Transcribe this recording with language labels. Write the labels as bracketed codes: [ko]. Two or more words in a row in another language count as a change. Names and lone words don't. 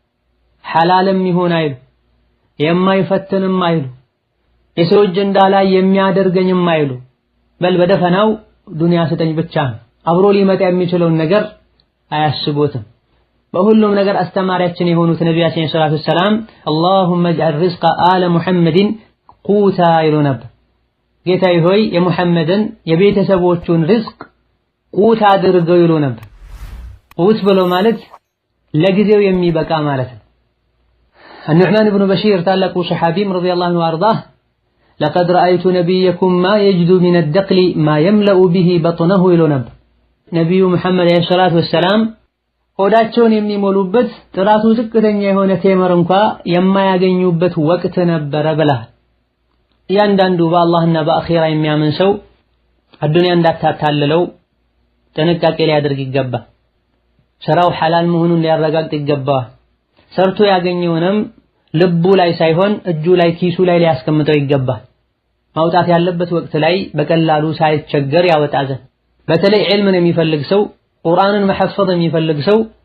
[am] ሐላልም ይሁን አይሉ የማይፈትንም አይሉ የሰው እጅ እንዳላይ የሚያደርገኝም አይሉ በል በደፈናው ዱንያ ስጠኝ ብቻ ነው። አብሮ ሊመጣ የሚችለውን ነገር አያስቡትም። በሁሉም ነገር አስተማሪያችን የሆኑት ነቢያችን [ar] صلى الله عليه وسلم اللهم اجعل رزق آل محمد قوتا [am] ይሉ ነበር። ጌታዬ ሆይ የሙሐመድን የቤተሰቦቹን ርዝቅ ቁት አድርገው ይሉ ነበር። ቁት ብሎ ማለት ለጊዜው የሚበቃ ማለት ነው። النعمان بن بشير ታላቁ ሱሐቢም [ar] رضي الله عنه وأرضاه لقد رأيت نبيكم ما يجد من الدقل ما يملأ به بطنه [am] ይሉ ነበር። ነብዩ ሙሐመድ [ar] عليه الصلاة والسلام [am] ሆዳቸውን የሚሞሉበት ጥራቱ ዝቅተኛ የሆነ ቴምር እንኳን የማያገኙበት ወቅት ነበረ ብለዋል። እያንዳንዱ በአላህና በአኺራ የሚያምን ሰው አዱንያ እንዳታታልለው ጥንቃቄ ሊያደርግ ይገባል። ስራው ሐላል መሆኑን ሊያረጋግጥ ይገባል። ሰርቶ ያገኘውንም ልቡ ላይ ሳይሆን እጁ ላይ ኪሱ ላይ ሊያስቀምጠው ይገባል። ማውጣት ያለበት ወቅት ላይ በቀላሉ ሳይቸገር ያወጣ ዘንድ። በተለይ ዒልምን የሚፈልግ ሰው ቁርአንን መሐፈዝ የሚፈልግ ሰው